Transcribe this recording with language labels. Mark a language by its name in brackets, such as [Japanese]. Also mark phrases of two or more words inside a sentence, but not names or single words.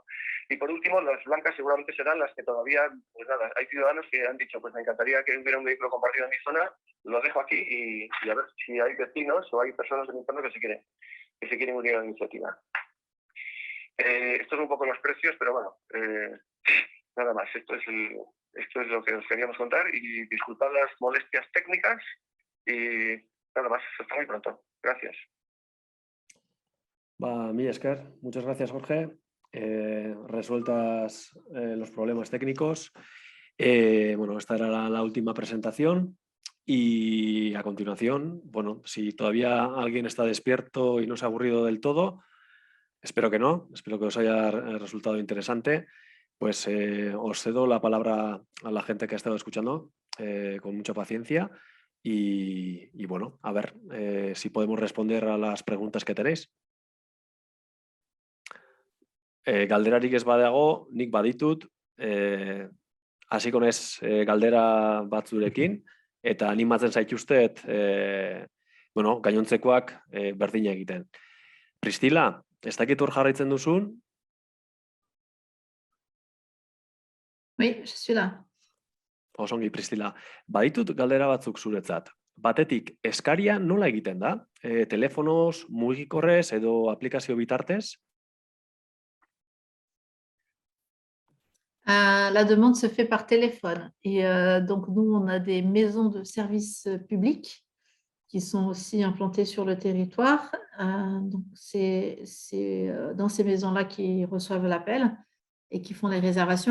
[Spanish] Y por último, las blancas seguramente serán las que todavía, pues nada, hay ciudadanos que han dicho, pues me encantaría que hubiera un vehículo compartido en mi zona, lo dejo aquí y a ver si hay vecinos o hay personas de mi entorno que se quieren unir a la iniciativa. Esto es un poco los precios, pero bueno, nada más, esto es lo que os queríamos contar y disculpad las molestias técnicas y nada más, hasta muy pronto. Gracias. [Basque] Mila esker. [Spanish] Muchas gracias, Jorge. Resueltas los problemas técnicos. Bueno, esta era la última presentación y a continuación, bueno, si todavía alguien está despierto y no se ha aburrido del todo, espero que no, espero que os haya resultado interesante, pues os cedo la palabra a la gente que ha estado escuchando con mucha paciencia y bueno, a ver si podemos responder a las preguntas que tenéis. [Basque] Galderarik ez badago, nik baditut, hasiko naiz galdera batzurekin, eta animatzen zaituztet, bueno, gainontzekoak berdina egiten. Pristila, ez dakit hor jarraitzen duzun? [French] Oui, je suis là. [Basque] Osongi, Pristila. Baditut galdera batzuk zuretzat. Batetik, eskaria nola egiten da? Telefonoz, mugikorrez edo aplikazio bitartez? [French] La demande se fait par téléphone et donc nous on a des maisons de services publics qui sont aussi implantées sur le territoire. Donc c'est dans ces maisons-là qui reçoivent l'appel et qui font les réservations.